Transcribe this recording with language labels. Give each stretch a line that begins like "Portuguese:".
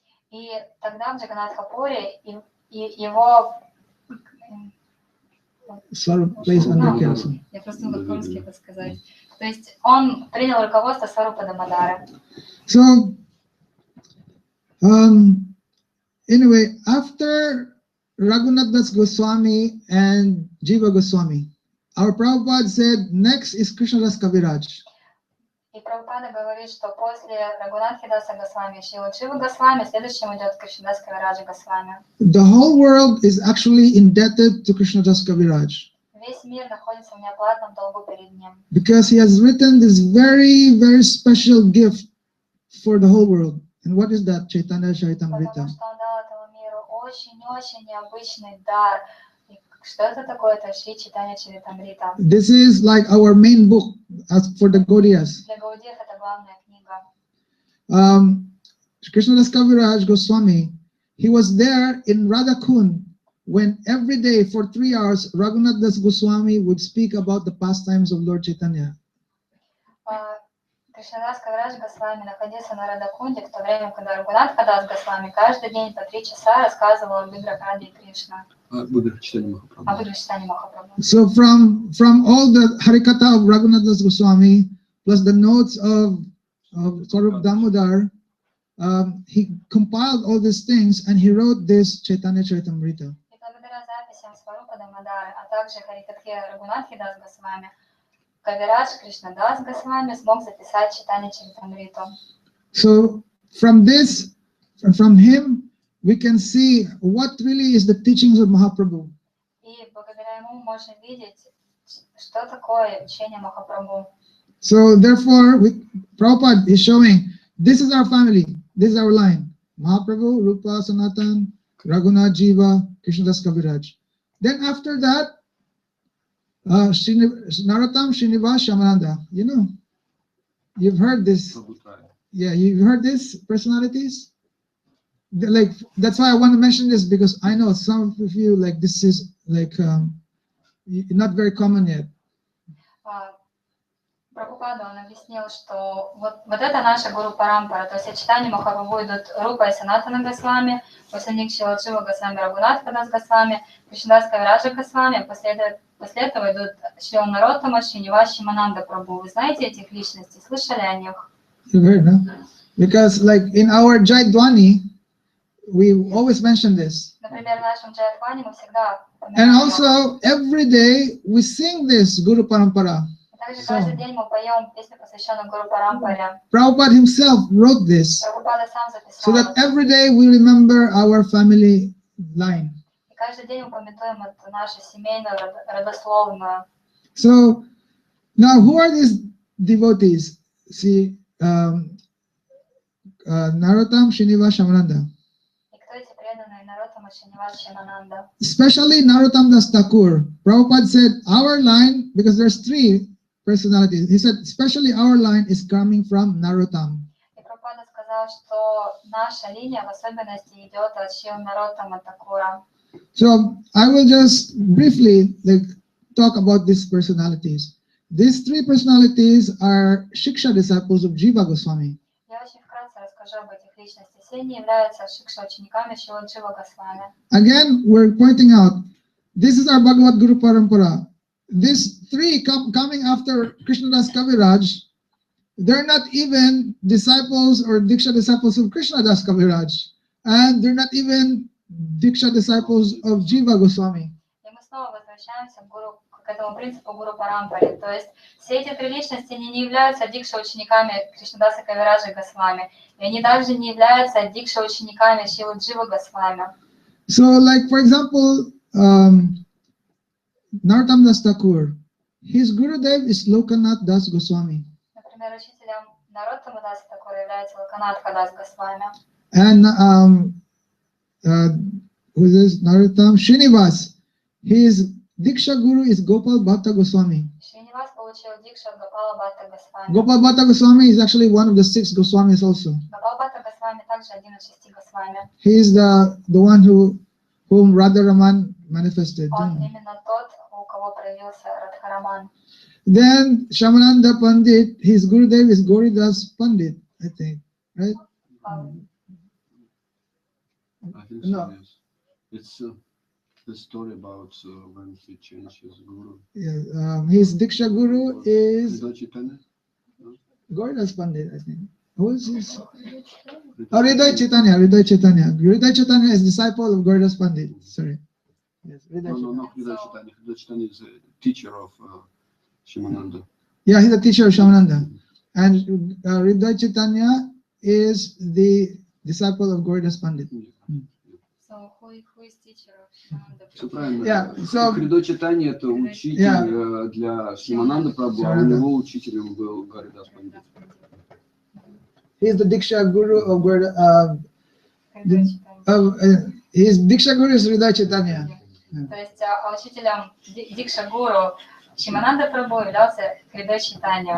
Russian: И тогда в Джаганнатха-пури его...
English: Swarup placed under care.
Russian: Я просто могу по-русски это сказать. То есть он принял руководство Сварупа Дамодара.
English: So, anyway, after Raghunath Das Goswami and Jiva Goswami, our Prabhupada said, next is Krishnadas Kaviraj.
Russian: И Прабхупада говорит, что после Рагунатхи Даса Госвами и Шрилы Дживы Госвами следующим идет Кришнадас Кавираджа Госвами.
English: The whole world is actually indebted to Krishnadas Kaviraj.
Russian: Весь мир находится в неоплатном долгу перед ним.
English: Because he has written this very, very special gift for the whole world. And what is that? Chaitanya Charitamrita.
Russian: Потому что он дал этому миру очень-очень необычный дар, Что это такое? Это Шри Чайтанья Чаритамрита.
English: This is like our main book as for the Gaudiyas.
Russian: Для гаудиев это главная книга.
English: Krishnadas Kaviraj Goswami, he was there in Radhakund when every day for 3 hours Raghunath Das Goswami would speak about the pastimes of Lord Chaitanya.
Russian: Кришнадас Кавирадж Госвами находился на Радакунде в то время, когда Рагунат Дас Госвами каждый день по 3 часа рассказывал об играх Рады и Кришны. Об играх читания Махапрабху.
English: So from all the Harikatha of Raghunath Das Goswami plus the notes of Swarup Damodar, he compiled all these things and he wrote this Chaitanya Charitamrita.
Russian: И благодаря записям Сварупа Дамодара, а также Харикатхе Рагунатхи Дас Госвами, Кавирадж Кришнадас Госвами смог записать Чайтанья Чаритамриту.
English: So from this, from him, we can see what really is the teachings of Mahaprabhu.
Russian: И благодаря ему можно видеть, что такое учение Махапрабху.
English: So therefore, Prabhupada is showing, this is our family, this is our line. Mahaprabhu, Rupa, Sanatan, Raghunath, Jiva, Krishnadas Kaviraj. Then after that, Narottam, Srinivas, Shamananda. You know, you've heard this. Yeah, you've heard these personalities. Like, that's why I want to mention this, because I know some of you, like, this is like not very common yet.
Russian: Прабхупада, он объяснил, что вот это наша гуру-парампара, то есть от читания Махапрабху идут Рупа и Санатана Госвами, после них Шиладжива Госвами, Рагунат Дас Госвами, Кришнадас Кавираджа Госвами, после этого идут Шрила Нароттама, Шринивас, Шимананда Прабху. Вы знаете этих личностей? Слышали о них?
English: You've heard, no? Because like in our Jaidwani, we always mention this.
Russian: Например, в нашем Джайдване мы всегда
English: And also every day we sing this Guru-парампара.
Russian: Также каждый день мы поем песню, посвященную Гуру-парампаре.
English: Prabhupada himself wrote this,
Russian: Прабхупада сам записал.
English: so that every day we remember our family line.
Russian: И каждый день мы памятуем эту нашу семейную, родословную.
English: So now, who are these devotees? See, Narottam, Srinivas, Shamananda.
Russian: И кто эти преданные Нароттама, Шринивас, Шимананда?
English: Especially Narottam Das Thakur. Prabhupada said our line, because there's 3 personalities. He said, especially our line is coming from Narottam.
Russian: И Прабхупада сказал, что наша линия в особенности идет от Шрила Нароттама Такура.
English: So I will just briefly talk about these personalities. These 3 personalities are Shiksha disciples of Jiva Goswami.
Russian: Я очень вкратце расскажу об этих личностях. Все они являются шикша-учениками Шрила Джива Госвами.
English: Again, we're pointing out, this is our Bhagavad-guru-парампара. These 3 coming after Krishnadas Kaviraj, they're not even disciples or Diksha disciples of Krishnadas Kaviraj. And they're not even Diksha disciples of Jiva Goswami.
Russian: И мы снова возвращаемся к этому принципу гуру-парампаре. То есть все эти 3 личности не являются дикша-учениками Кришнадаса Кавираджа Госвами. И они также не являются дикша-учениками Шрилы Дживы Госвами.
English: So, like, for example, Narottam Das Thakur, his Gurudev is Lokanath Das Goswami.
Russian: Например, учителем Нароттама Даса Такура является Локанатха Дас Госвами.
English: And who is this? Narottam Srinivas, his Diksha Guru is Gopal Bhatta Goswami.
Russian: Шринивас получил дикшу от Гопала Бхатта Госвами.
English: Gopal Bhatta Goswami is actually one of the 6 Goswamis also.
Russian: Гопал Бхатта Госвами также один из 6 Госвами.
English: He is the one whom Radharaman manifested.
Russian: Он именно тот, у кого проявился Радхараман.
English: Then Shamananda Pandit, his Gurudev is Gauridas Pandit, I think, right? I think so, No. yes. It's the story about when he changed his guru. Yeah, his Diksha Guru is Hriday Chaitanya? Gauridas Pandit, I think. Who is this? Hriday Chaitanya. Hriday Chaitanya is disciple of Gauridas Pandit. Sorry. Yes, Hriday No, Chaitanya. not Hriday Chaitanya. Hriday Chaitanya is a teacher of Shimananda. Yeah, he's a teacher of Shamananda. And Hriday Chaitanya is the disciple of Gauridas Pandit. So who is teacher of Shimananda?
Russian: Все правильно.
English: Yeah, so
Russian: Хридой Чайтанья это учитель для Шимананда Прабху, а у него учителем был Гаридас Пандит.
English: he's the Diksha Guru of Gauridas. His Diksha Guru is Hriday Chaitanya.
Russian: То есть учителем Дикша-гуру Шимананда Прабху являлся Хридай Чайтанья,